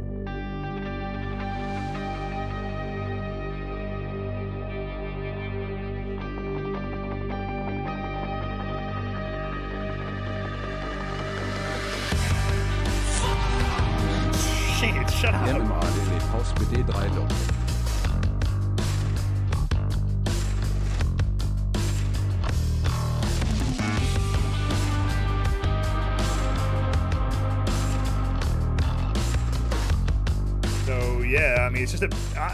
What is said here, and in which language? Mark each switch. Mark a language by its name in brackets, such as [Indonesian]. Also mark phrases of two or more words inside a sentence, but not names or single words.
[English] Shit, shut up. [Danish] Hjemme med lidt pause ved det drejluk. [English] So yeah, I mean, it's just a.